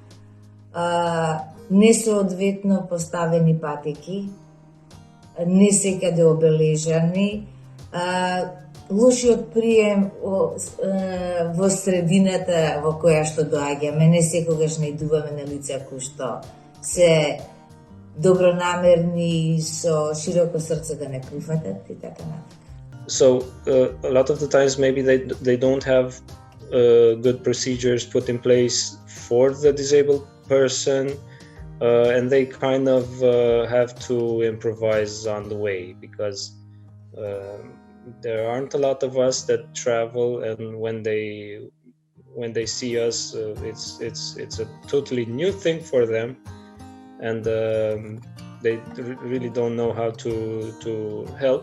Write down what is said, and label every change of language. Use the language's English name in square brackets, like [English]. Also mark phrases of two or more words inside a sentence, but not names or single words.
[Macedonian] Несоодветно поставени патеки, не секаде обележани, лошиот прием во средината во која што доаѓаме, не секогаш најдуваме на лица кои што се добронамерни, со широко срце да не прифатат и така натаму. [English] So a lot of the times maybe they don't have good procedures put in place for the disabled person, and they kind of have to improvise on the way because there aren't a lot of us that travel, and when they see us, it's a totally new thing for them, and they really don't know how to help.